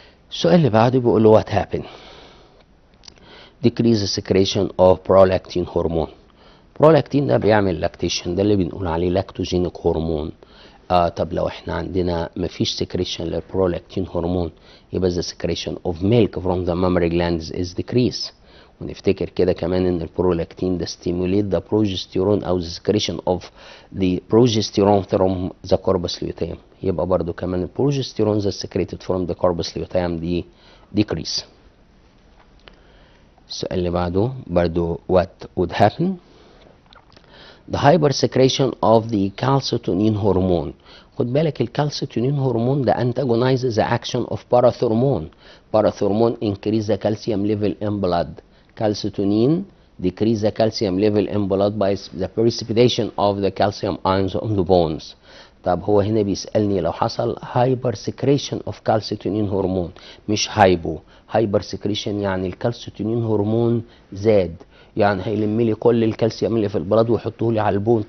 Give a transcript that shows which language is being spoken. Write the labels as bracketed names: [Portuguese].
[Arabic] السؤال اللي بعده بيقول له [English] what happened decrease secretion of prolactin hormone. [Arabic] prolactin ده بيعمل لاكتيشن، ده اللي بنقول عليه لاكتوجينيك هرمون. طب لو احنا عندنا مفيش سكريشن للبرولاكتين هرمون يبقى [English] the secretion of milk from the mammary glands is decreased. [Arabic] ونفتكر كده كمان ان البرولاكتين ده [English] stimulate the progesterone [Arabic] او [English] the secretion of the progesterone from the corpus luteum، [Arabic] يبقى برضو كمان البروجستيرون [English] that secreted from the corpus luteum [Arabic] دي [English] decrease. [Arabic] السؤال اللي بعده برضو [English] what would happen the hypersecretion of the calcitonin hormone. [Arabic] خد بالك الكالسيتونين هرمون ده [English] antagonizes the action of parathormone. Parathormone increase the calcium level in blood. Calcitonin decrease the calcium level in blood by the precipitation of the calcium ions on the bones. [Arabic] طب هو هنا بيسألني لو حصل [English] hypersecretion of calcitonin [Arabic] هرمون مش [English] hypersecretion [Arabic] يعني الكالسيتونين هرمون زاد، يعني هيلم لي كل الكالسيوم اللي في البلد ويحطه لي على البون.